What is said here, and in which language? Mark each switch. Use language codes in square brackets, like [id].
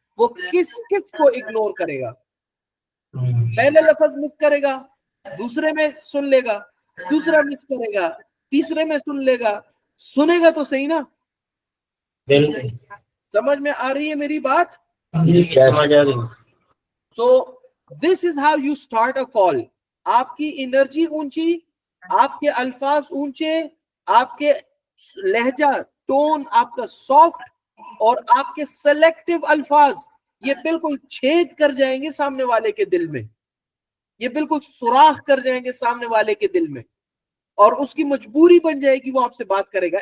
[ur] وہ کس کس کو اگنور کرے گا؟ پہلے لفظ مس کرے گا, دوسرے میں سن لے گا, دوسرا مس کرے گا, تیسرے میں سن لے گا. سنے گا تو صحیح نا, سمجھ میں آ رہی ہے میری بات؟ سمجھ آ رہی. [en] So this is how you start a call. [ur] آپ کی انرجی اونچی, آپ کے الفاظ اونچے, آپ کے لہجہ ٹون آپ کا سافٹ, اور آپ کے سلیکٹو الفاظ یہ بالکل چھید کر جائیں گے سامنے والے کے دل میں, یہ بالکل سوراخ کر جائیں گے سامنے والے کے دل میں, اور اس کی مجبوری بن جائے گی وہ آپ سے بات کرے گا.